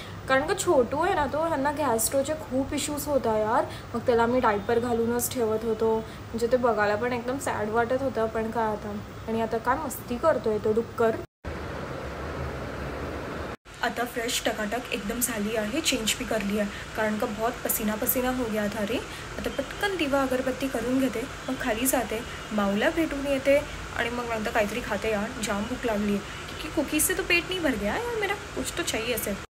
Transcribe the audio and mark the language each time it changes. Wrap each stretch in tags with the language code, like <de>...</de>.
<mr>कारण का छोटू आहे ना तो, ह्यांना गॅस्ट्रोचे खूप इश्यूज होता यार. मग त्याला मी डायपर घालूनच ठेवत होतो. म्हणजे ते बघायला पण एकदम सॅड वाटत होतं. पण काय आता. आणि आता काय मस्ती करतोय तो डुक्कर. आता फ्रेश टकाटक एकदम झाली आहे.</mr> <hi>चेंज भी कर लिया</hi> <mr>कारण का</mr> <hi>बहुत पसीना हो गया था रे.</hi> <mr>आता पटकन दिवा अगरबत्ती करून घेते, मग खाली जाते, माऊला भेटून येते आणि मग नंतर काहीतरी खाते यार. जाम भूक लागली आहे</mr> <hi>क्योंकि कुकीज से तो पेट नहीं भर गया यार मेरा, कुछ तो चाहिए ऐसे.</hi>